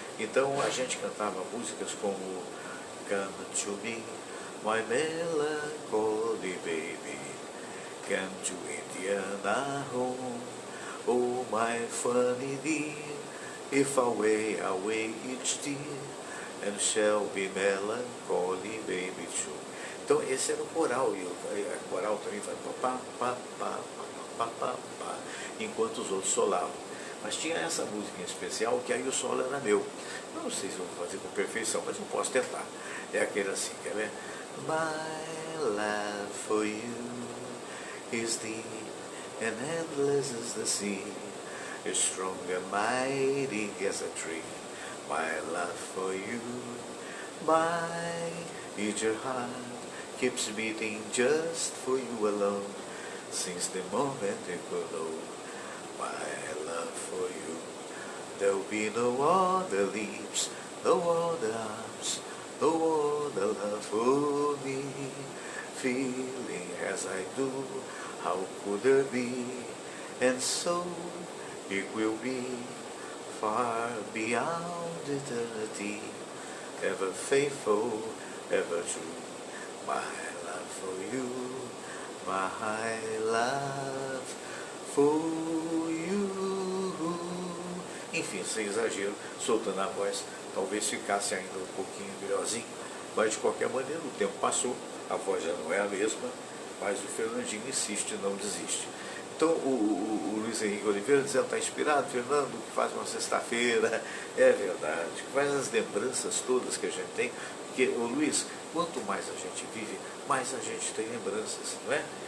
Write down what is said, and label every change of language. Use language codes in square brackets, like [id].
[pt] Então a gente cantava músicas como [en] Come to me, my melancholy baby, come to Indiana home, oh my funny dear, if I weigh away each tear, and shall be melancholy baby too. [pt] Então esse era o coral, e a coral também faz pá, pá, pá, pá, pá, pá, enquanto os outros solavam. Mas tinha essa música em especial, que aí o solo era meu. Eu não sei se eu vou fazer com perfeição, mas eu posso tentar. É aquele assim, quer ver? [en] My love for you is deep and endless as the sea, is strong and mighty as a tree. My love for you, my eager heart keeps beating just for you alone, since the moment it could know. My love for you, there'll be no other lips, no other arms, no other love for me. Feeling as I do, how could there be? And so it will be, far beyond eternity, ever faithful, ever true. My love for you, my love for you. [pt] Enfim, sem exagero, soltando a voz, talvez ficasse ainda um pouquinho melhorzinho, mas de qualquer maneira o tempo passou, a voz já não é a mesma, mas o Fernandinho insiste e não desiste. Então o Luiz Henrique Oliveira dizendo, está inspirado, Fernando, que faz uma sexta-feira, é verdade, que faz as lembranças todas que a gente tem, porque, Luiz, quanto mais a gente vive, mais a gente tem lembranças, não é?